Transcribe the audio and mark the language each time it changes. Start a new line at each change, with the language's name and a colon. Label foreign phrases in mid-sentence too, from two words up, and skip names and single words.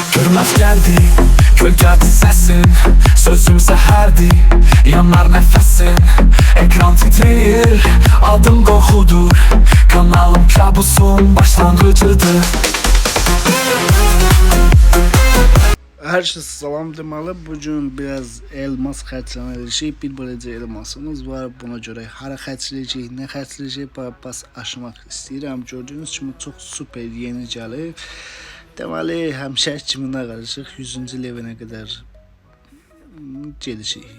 Turkish: Hürmet geldi, gölge sesin. Sözüm seherdi, yanar nefesin. Ekran titreyir, adım korkudur. Kanalım kabusun başlangıcıdır.
Azerbaijani: Herkese salam deməli, bugün biraz elmas xərcləməliyik. Bir balaca elmasımız var. Buna görə hara xərcləyəcəyik, nə xərcləyəcəyik, bas aşmaq istəyirəm. Gördüyünüz kimi çox super yeni gəlir. Deməli, həmişə kimi nə qarışıq 100-cü levelə qədər gedişik.